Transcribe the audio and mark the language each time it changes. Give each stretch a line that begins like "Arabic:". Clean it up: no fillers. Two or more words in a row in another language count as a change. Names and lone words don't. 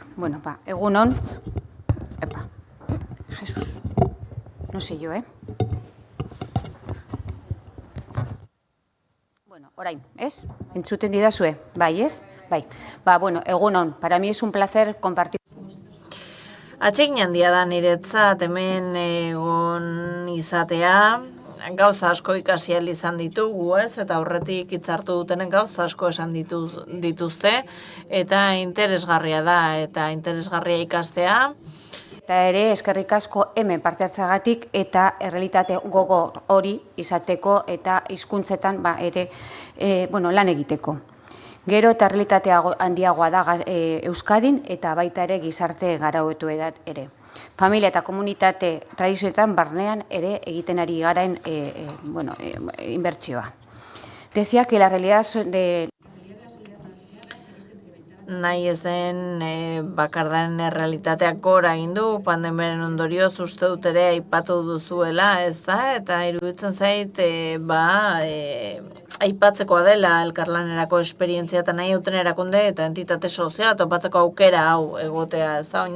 Basque: Bueno, egun hon. Epa, Jesus,
Spanish: no sé yo,
Basque: Bueno, orain, ez? Entzuten didazue, bai, ez? Bai, bueno, egun hon,
Spanish: para mí es un placer compartir.
Basque: Atsegin handia da niretzat hemen egon izatea, gauza asko ikasi ahal izan ditugu, ez? Eta aurretik hitzartu dutenen gauza asko esan dituzte, eta interesgarria da, eta interesgarria ikastea. Eta ere, eskerrik asko hemen parte hartzagatik eta errealitate gogor hori izateko eta hizkuntzetan ere lan egiteko. Gero eta errealitate handiagoa da Euskadin eta baita ere gizarte garauetu ere. Familia eta komunitate tradizioetan barnean ere egiten ari garaen inbertsioa.
Spanish: Decía que la realidad de
Basque: nahi ez den bakardaren errealitateak gora egin du, pandemiaren ondorioz uste dut ere aipatu duzuela, ez da? Eta iruditzen zait, aipatzekoa dela elkarlanerako esperientzia eta nahi hauten erakunde eta entitate soziala topatzeko aukera hau egotea, ez da?